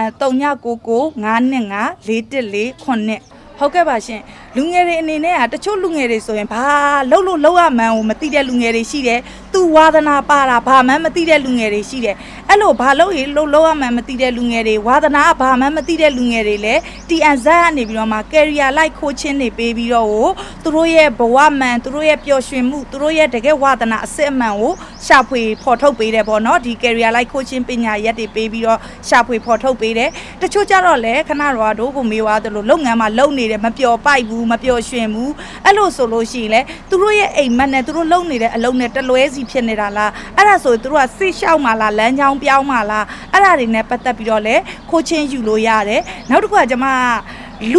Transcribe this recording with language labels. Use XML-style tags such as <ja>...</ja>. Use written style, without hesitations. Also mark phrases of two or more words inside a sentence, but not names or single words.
<my>ဦး3999 914 ဟုတ်ကဲ့ပါရှင်လူငယ်တွေအနေနဲ့ကတချို့လူငယ်တွေဆိုရင်ဘာလုပ်ရမှန်းကိုမသိတဲ့လူငယ်တွေရှိတယ်သူဝါသနာပါတာဘာမှမသိတဲ့လူငယ်တွေရှိတယ်အဲ့လိုဘာလုပ်ရမှန်းမသိတဲ့လူငယ်တွေဝါသနာဘာမှမသိတဲ့လူငယ်တွေလည်း TNZ ကနေပြီးတော့မှ</my> <en>career life coaching</en> <my>တွေပေးပြီးတော့သူတို့ရဲ့ဘဝမှန်သူတို့ရဲ့ပျော်ရွှင် မှုသူတို့ရဲ့တကယ်ဝါသနာအစစ်အမှန်ကိုရှာဖွေဖော်ထုတ်ပေးတယ်ပေါ့နော်ဒီ</my> <en>career life coaching</en> <my>ပညာရက်တွေပေးပြီးတော့ရှာဖွေဖော်ထုတ်ပေးတယ်တချို့ကြတော့လည်းခဏတော့တို့ကိုမေးသွားသလိုလုပ်ငန်းမှာလုပ်နေမပျော်ပိုက်ဘူးမပျော်ရွှင်ဘူးအဲ့လိုဆိုလို့ ရှိရင်လေသူတို့ရဲ့အိမ်မက်နဲ့သူတို့လုပ်နေတဲ့အလုပ်နဲ့တလွဲစီဖြစ်နေတာလားအဲ့ဒါဆိုသူတို့ကစိတ်လျှောက်မှာလားလမ်းကြောင်းပြောင်းမှာလားအဲ့ဒါတွေနဲ့ပတ်သက်ပြီးတော့လေခိုးချင်းယူလို့ရတယ်နောက်တစ်ခုကကျွန်မလူ</my>